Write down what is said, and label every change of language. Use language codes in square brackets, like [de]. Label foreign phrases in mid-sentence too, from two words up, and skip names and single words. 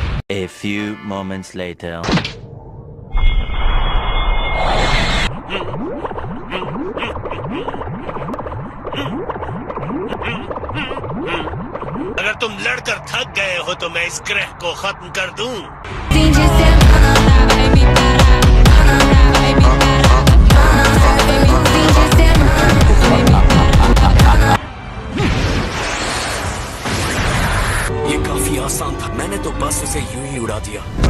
[en] A few moments later. [hi] अगर तुम लड़कर थक गए हो तो मैं इस ग्रह को खत्म कर दूं। [pt] Fim de semana vai me parar, vai me parar. Fim de semana vai me parar. [hi] ये काफी आसान था, मैंने तो बस उसे यूं ही उड़ा दिया।